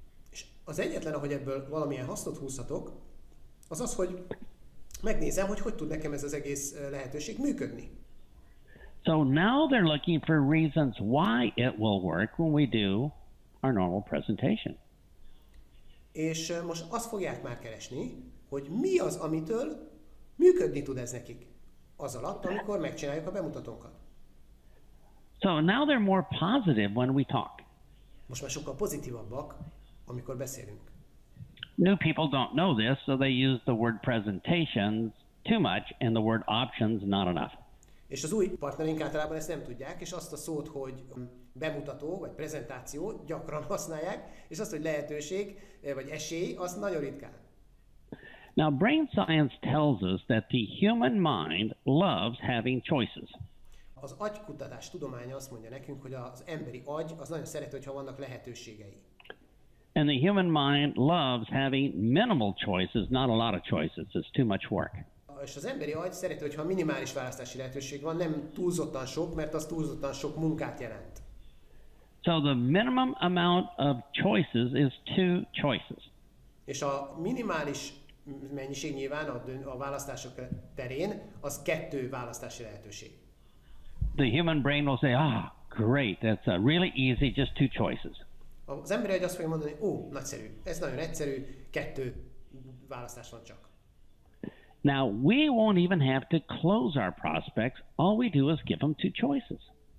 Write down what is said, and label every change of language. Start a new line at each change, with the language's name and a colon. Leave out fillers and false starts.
Hungarian: És az egyetlen, ahogy ebből valamilyen hasznot húzhatok, az az, hogy megnézem, hogy tud nekem ez az egész lehetőség működni.
English: So now they're looking for reasons why it will work when we do our normal presentation.
Hungarian: És most azt fogják már keresni, hogy mi az, amitől működni tud ez nekik az alatt, amikor megcsináljuk a bemutatónkat.
English: So now they're more positive when we talk.
Hungarian: Most már sokkal pozitívabbak, amikor beszélünk.
English: New people don't know this, so they use the word presentations too much and the word options not enough.
Hungarian: És az új partnereink általában ezt nem tudják, és azt a szót, hogy bemutató vagy prezentáció gyakran használják, és azt, hogy lehetőség vagy esély, azt nagyon ritkán.
English: Now, brain science tells us that the human mind loves having choices.
Hungarian: Az agykutatás tudománya azt mondja nekünk, hogy az emberi agy az nagyon szereti, hogyha vannak lehetőségei.
English: And the human mind loves having minimal choices, not a lot of choices. It's too much work.
Hungarian: És az emberi agy szereti, hogyha minimális választási lehetőség van, nem túlzottan sok, mert az túlzottan sok munkát jelent.
English: So the minimum amount of choices is 2 choices.
Hungarian: És a minimális mennyiség nyilván a választások terén az 2 választási lehetőség.
English: The human brain will say, great, that's really easy, just 2 choices.
Hungarian: Az emberi agy azt fogja mondani, nagyszerű, ez nagyon egyszerű, 2 választás van csak.
English: Now, we won't even have to close our prospects. All we do is give them 2 choices.